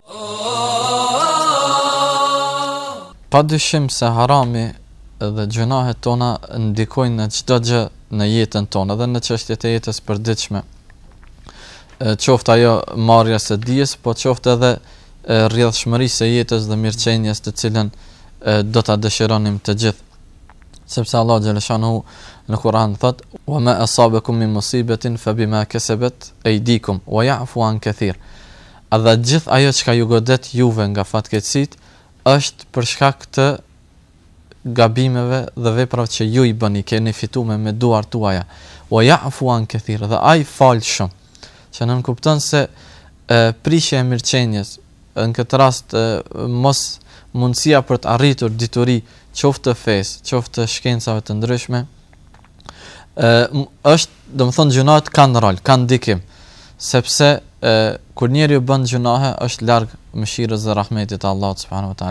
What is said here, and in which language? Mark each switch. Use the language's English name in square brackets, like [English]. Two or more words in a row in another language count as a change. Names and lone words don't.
[Albanian] Padyshim se harami dhe gjunahet tona ndikojnë në çdo gjë në jetën tonë dhe në çështjet e jetës përditshme. Qoftë ajo marrja së dijes, po qoftë edhe rrjedhshmërisë e jetës dhe mirëqenies të cilën do ta dëshironim të gjithë. Sepse Allah xhaleshanu në Kur'an thot: [Arabic] "وما أصابكم من مصيبة فبما كسبت أيديكم ويعفو عن كثير." [Albanian] A dhe gjithë ajo që ju godet juve nga fatkeqësitë është për shkak të gabimeve dhe veprave që ju i bëni, keni fituar me duart tuaja. [Arabic] ويعفو عن كثير, [Albanian] dhe ai fal shumë. Që nën kupton se prishja e mirëqenies, në këtë rast mos mundësia për të arritur dituri, qoftë të fesë, qoftë të shkencave të ndryshme, është, domethënë, gjunahet kanë rol, kanë ndikim, sepse kur njeriu bën gjunahe është larg mëshirës dhe rahmetit të Allahut [Arabic] سبحانه وتعالى.